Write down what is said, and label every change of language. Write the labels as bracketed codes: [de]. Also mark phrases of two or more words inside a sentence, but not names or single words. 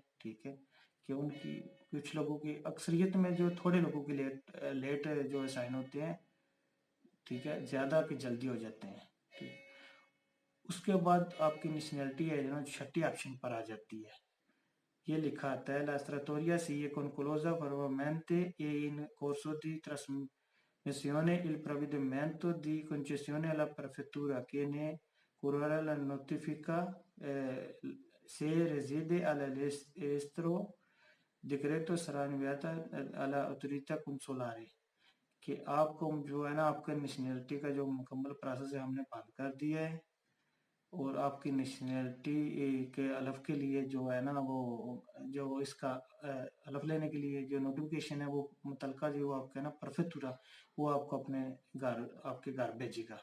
[hi] ठीक है, कि उनकी कुछ लोगों की, अक्सरियत में जो थोड़े लोगों की लेट जो साइन होते हैं। ठीक है, ज़्यादा की जल्दी हो जाते हैं। ठीक, उसके बाद आपकी नेशनलिटी है जो छठी ऑप्शन पर आ जाती है। [it] ये लिखा आता है la stratoria si è conclusa formalmente e in corso di trasmissione il provvedimento di concessione alla prefettura che ne curerà la notifica, se reside all'estero decreto sarà inviata alla autorità consolare, [hi] कि आपको जो है ना आपका नेशनलिटी का जो मुकम्मल प्रोसेस है हमने बंद कर दिया है, और आपकी नेशनलिटी के हलफ के लिए जो है ना वो जो इसका हलफ लेने के लिए जो नोटिफिकेशन है वो मुतलका जो आपका ना प्रेफेक्टूरा, वो आपको अपने घर, आपके घर भेजेगा।